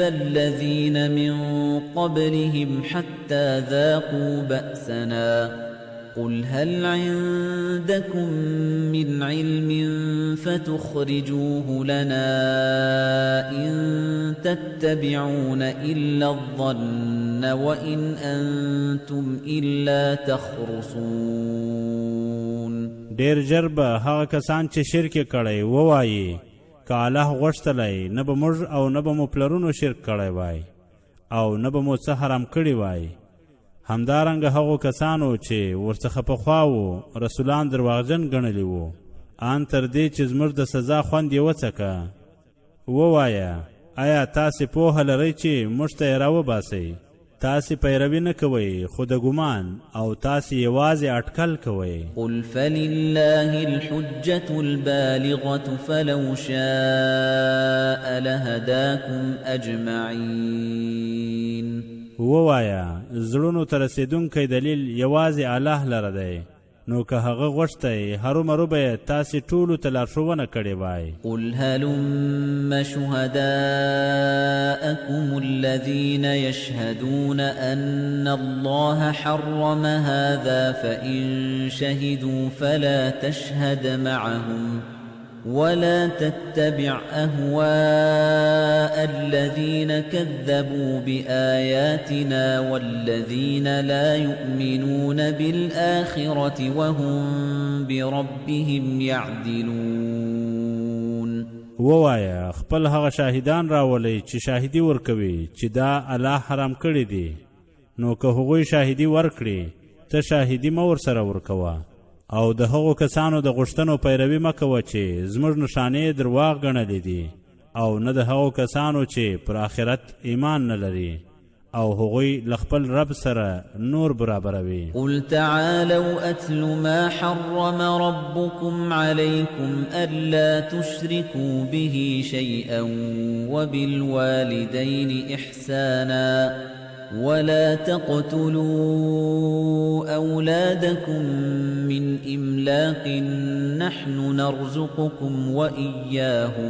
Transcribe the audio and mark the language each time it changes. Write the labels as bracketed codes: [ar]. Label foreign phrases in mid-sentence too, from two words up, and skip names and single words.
[ar] الذين من قبلهم حتى ذاقوا بأسنا قل هل عندكم من علم فتخرجوه لنا إن تتبعون إلا الظن وإن أنتم إلا تخرصون. [ps] ډیر ژر به هغه کسان چې شرک کړی ووایي که الله غوښتلی نه به موږ او نه به مو پلرونو شرک کړی وای او نه به مو څه حرام کړي وای. همدارنګه هغو کسانو چې ورڅخه پخوا وو رسولان درواغجن ګڼلي وو ان تر دې چې زموږ د سزا خوند یې وڅکه. ووایه آیا تاسې پوهه لرئ چې موږ ته یې راوباسئ؟ تاسې پیروي نه کوئ خو د ګمان او تاسې یوازې اټکل کوئ. [ar] قل فلله الحجة البالغة فلو شاء لهداكم أجمعين. [ps] ووایه زړونو ته رسېدونکی دلیل یوازې الله لره دی نو که هغه غوښتی هرومرو به یې تاسې ټولو ته لارښوونه کړې وای. [ar] قل هلم شهداءكم الذين يشهدون أن الله حرم هذا فإن شهدوا فلا تشهد معهم ولا تتبع أهواء الذين كذبوا بآياتنا والذين لا يؤمنون بالآخرة وهم بربهم يعدلون. [ps] ووایه خپل هغه شاهدان راولئ چې شاهدي ورکوي چې دا الله حرام کړي دي نو که هغوی شاهدي ورکړي ته شاهدي مه ورسره ورکوه او د هغو کسانو د غوښتنو پیروي مه کوه چې زموږ نښانې درواغ ګڼلې دي او نه د هغو کسانو چې پر آخرت ایمان نه لري او هغوی له خپل رب سره نور برابروي. [ar] قل تعالوا أتل ما حرم ربكم عليكم ألا تشركوا به شيئا وبالوالدين إحسانا ولا تقتلوا أولادكم من إملاق نحن نرزقكم وإياهم